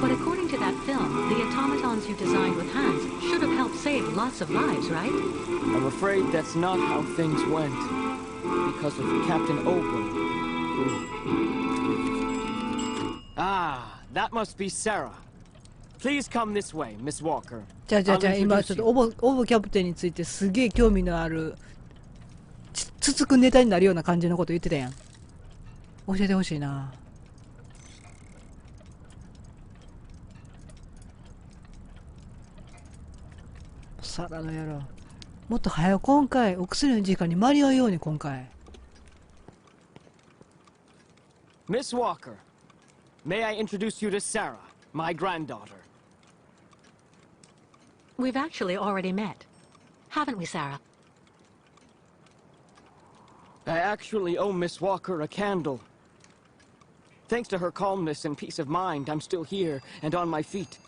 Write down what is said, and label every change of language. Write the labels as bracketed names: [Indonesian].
[English] But according to that film, the automatons you designed with Hans should have helped save lots of lives, right? I'm afraid that's not how things went. Because of Captain Obo. Ah, that must be Sarah. Please come this way, Miss Walker. [Japanese] じゃあ今ちょっとオボキャプテンについてすげえ興味のあるつつくネタになるような感じのこと言ってたやん。教えてほしいな。サラの野郎。もっと早く今回お薬の時間に間に合うように今回。 [English] Miss Walker, may I introduce you to Sarah, my granddaughter? We've actually already met. Haven't we, Sarah? I actually owe Miss Walker a candle. Thanks to her calmness and peace of mind, I'm still here and on my feet.